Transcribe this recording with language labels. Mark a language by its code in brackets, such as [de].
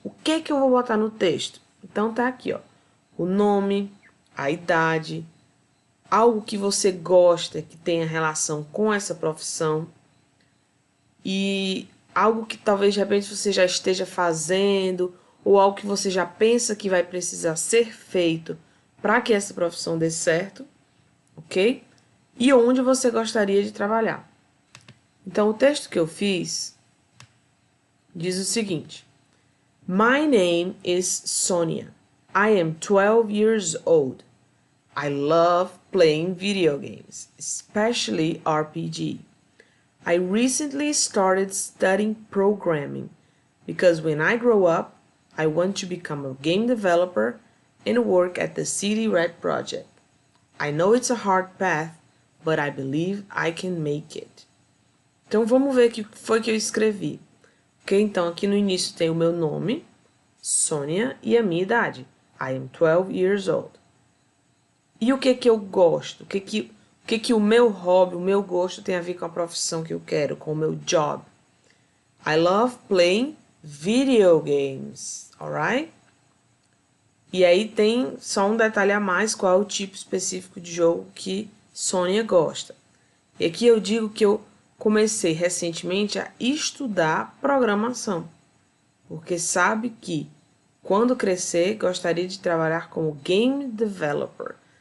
[pt] O que eu vou botar no texto? Então, tá aqui, ó. O nome, a idade, algo que você gosta, que tenha relação com essa profissão, e algo que talvez, de repente, você já esteja fazendo, ou algo que você já pensa que vai precisar ser feito para que essa profissão dê certo, ok? E onde você gostaria de trabalhar. Então, o texto que eu fiz diz o seguinte: [en] My name is Sonia. I am 12 years old. I love playing video games, especially RPG. I recently started studying programming because when I grow up, I want to become a game developer and work at the City Red project. I know it's a hard path, but I believe I can make it. [pt] Então, vamos ver o que foi que eu escrevi. Ok? Então, aqui no início tem o meu nome, Sônia, e a minha idade. [en] I am 12 years old. [pt] E o que eu gosto? O que o meu hobby, o meu gosto tem a ver com a profissão que eu quero, com o meu job? [en] I love playing video games, alright? [pt] E aí tem só um detalhe a mais, qual é o tipo específico de jogo que Sônia gosta. E aqui eu digo que eu comecei recentemente a estudar programação, porque sabe que quando crescer gostaria de trabalhar como game developer.